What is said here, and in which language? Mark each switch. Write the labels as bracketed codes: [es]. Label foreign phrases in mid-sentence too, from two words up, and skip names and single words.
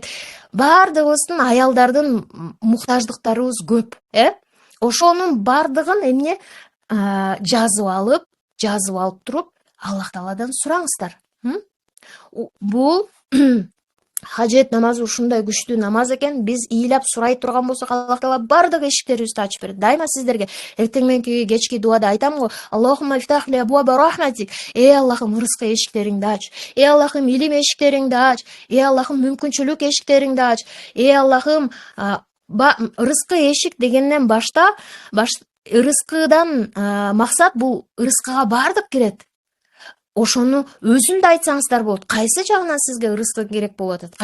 [ky] Бардыгыбыздын аялдардын муктаждыктарыбыз көп, ошонун бардыгын эмне жазып алып туруп Аллах Тааладан сураңыздар. Бул хажет намазы ушундай күчтүү намаз экен. Биз ыйлап сурай турган болсок, Аллах Таала бардык эшиктерибизди ачып берет. Дайыма сиздерге эртең мененки кечки дуада айтам го, [ar] اللهم افتح لي أبواب رحمتك. [ky] Ey Аллахым, рызкы эшиктериңди ач. Ey Аллахым, илим эшиктериңди ач. Ey Аллахым, мүмкүнчүлүк эшиктериңди ач. Ey Аллахым, рызкы эшик дегенден башта рызкыдан максат бул рызкыга бардык кирет. Ошону өзүн да айтсаңыздар болот. Кайсы жагынан сизге рызкы керек болуп атат?